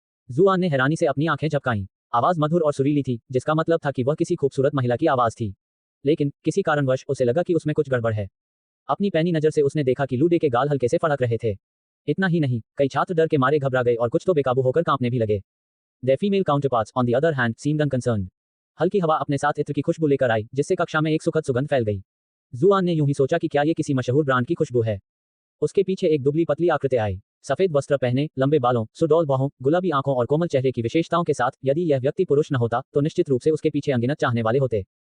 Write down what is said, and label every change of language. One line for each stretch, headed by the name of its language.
Hindi: जुआन ने हैरानी से अपनी आंखें झपकाईं। आवाज मधुर और सुरीली थी, जिसका मतलब था कि वह किसी खूबसूरत महिला की आवाज थी। लेकिन किसी कारणवश उसे लगा कि उसमें कुछ गड़बड़ है। अपनी पैनी नजर से उसने देखा कि लू डे के गाल हल्के से फड़क रहे थे। इतना ही नहीं, कई छात्र डर के मारे घबरा गए और कुछ तो बेकाबू होकर कांपने भी लगे।
English: Their female counterparts, on the other hand, seemed unconcerned.
Hindi: हल्की हवा अपने साथ इत्र की खुशबू लेकर आई, जिससे कक्षा में एक सुखद सुगंध फैल गई। जुआन ने यूं ही सोचा कि क्या ये किसी मशहूर ब्रांड की खुशबू है। उसके पीछे एक दुबली पतली आकृति आई, सफेद वस्त्र पहने, लंबे बालों, सुडौल बाहों, गुलाबी आंखों और कोमल चेहरे की विशेषताओं के साथ। यदि यह व्यक्ति पुरुष न होता तो निश्चित रूप से उसके पीछे अनगिनत चाहने वाले होते।